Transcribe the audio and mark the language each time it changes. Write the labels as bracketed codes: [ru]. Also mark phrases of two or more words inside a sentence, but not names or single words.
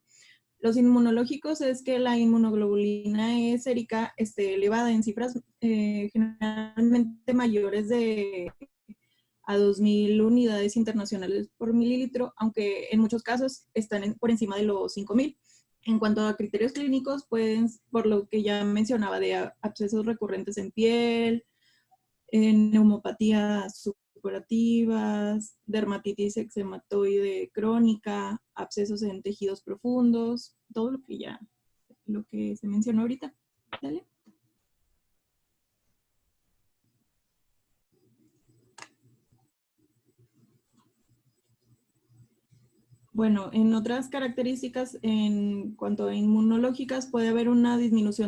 [es] Los inmunológicos es que la inmunoglobulina E sérica esté elevada en cifras generalmente mayores a 2.000 unidades internacionales por mililitro, aunque en muchos casos están por encima de los 5.000. En cuanto a criterios clínicos, pues por lo que ya mencionaba de abscesos recurrentes en piel, neumopatías supurativas, dermatitis eczematoide crónica, abscesos en tejidos profundos, todo lo que se mencionó ahorita. ¿Dale? Bueno, en otras características, en cuanto a inmunológicas, puede haber una disminución